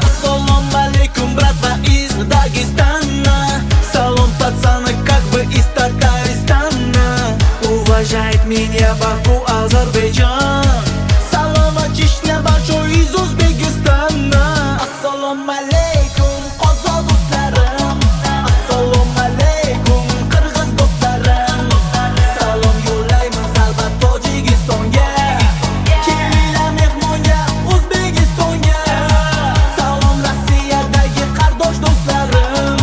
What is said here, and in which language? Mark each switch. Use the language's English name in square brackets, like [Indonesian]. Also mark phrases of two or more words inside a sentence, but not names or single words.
[Russian] Ассалам алейкум, братва из Дагестана. Салам, пацаны, как вы из Татарстана. Уважает меня Баку, Азербайджан. Салам, Чечня, большой из Узбекистана. Ассалам алейкум, [Uzbek] qozoq do'stlarim. Assalomu alaykum, qirg'iz do'stlarim. Salom yo'llaymiz albat Tojikistonga. Kelinglar mehmonga O'zbekistonga. Salom Rossiyadagi qardosh do'stlarim.